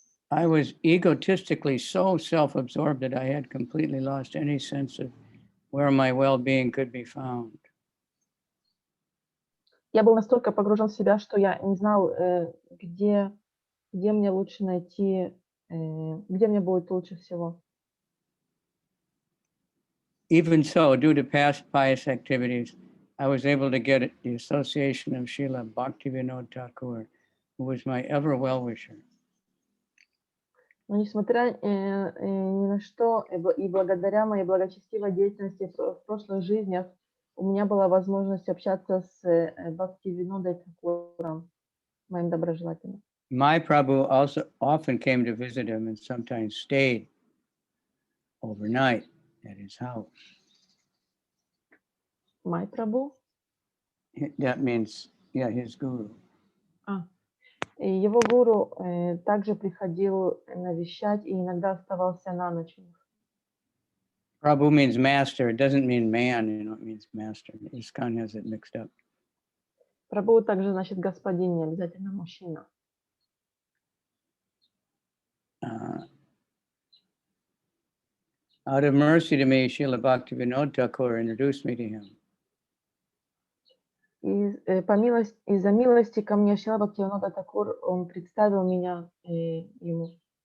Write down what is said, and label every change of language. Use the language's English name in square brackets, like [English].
[English] I was egotistically so self-absorbed that I had completely lost any sense of where my well-being could be found. [Russian] Я был настолько погружен в себя, что я не знал, где мне лучше найти, где мне будет лучше всего. [English] Even so, due to past pious activities, I was able to get the association of Srila Bhaktivinoda Thakur, who was my ever well-wisher. [Russian] Но несмотря ни на что, и благодаря моей благочестивой деятельности в прошлых жизнях, у меня была возможность общаться с Бхактивинодой Тхакуром, моим доброжелателем. [English] My Prabhu also often came to visit him and sometimes stayed overnight at his house. Май Прабhu. That means, yeah, his guru. [Russian] И его гуру также приходил навещать и иногда оставался на ночь у них. [English] Prabhu means master. It doesn't mean man, it means master. ISKCON has it mixed up. [Russian] Прабху также значит господин, не обязательно мужчина. [English] Out of mercy to me, Srila Bhaktivinoda Thakur introduced me to him. [Russian] Из-за милости ко мне Шрила Бхактивинода Такур, он представил меня ему.